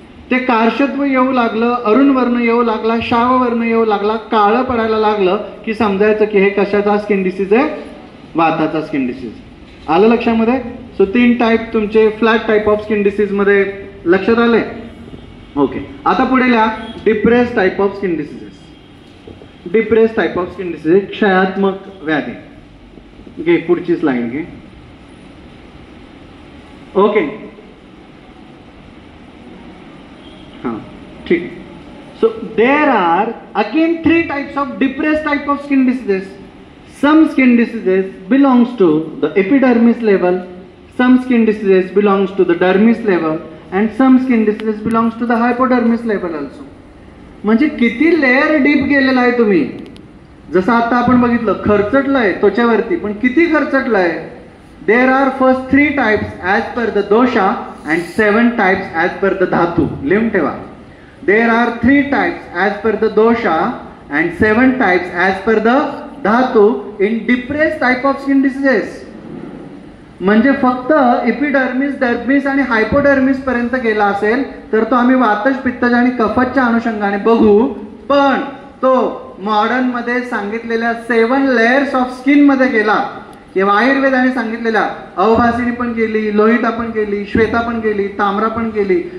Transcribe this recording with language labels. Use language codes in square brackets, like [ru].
[mr] ते कार्शत्व येऊ लागलं, अरुण वर्ण येऊ लागला, शाव वर्ण येऊ लागला, काळं पडायला लागलं की समजायचं की हे कशाचा स्किन डिसीज आहे? वाताचा स्किन डिसीज. आलं लक्षामध्ये? सो 3 टाइप तुमचे flat type of skin disease मध्ये लक्षात आले. ओके, आता पुढे लिहा depress type of skin diseases. Depress type of skin diseases, क्षयात्मक व्याधी. घे पुढची स्लाइड घे. [hi] ओके, हाँ ठीक. [en] So there are again 3 types of depress type of skin diseases. Some skin diseases belongs to the epidermis level, some skin diseases belongs to the dermis level, and some skin diseases belongs to the hypodermis level also. [mr] म्हणजे किती layer deep गेलेला आहे तुम्ही. जसं आता आपण बघितलं खरचटलंय त्वचेवरती, पण किती खरचटलंय. [en] There are first 3 types as per the dosha and 7 types as per the dhatu. [mr] लिहून ठेवा. [en] There are 3 types as per the dosha and 7 types as per the dhatu in depress type of skin diseases. [mr] म्हणजे फक्त एपिडर्मिस, डर्मिस आणि हायपोडर्मिस पर्यंत गेला असेल तर तो आम्ही वातज, पित्तज आणि कफच्या अनुषंगाने बघू. पण तो मॉडर्न मध्ये सांगितलेल्या 7 लेयर्स ऑफ स्किन मध्ये गेला किंवा आयुर्वेदाने सांगितलेल्या अवभासिनी पण गेली, लोहिता पण गेली, श्वेता पण गेली, ताम्रा पण गेली.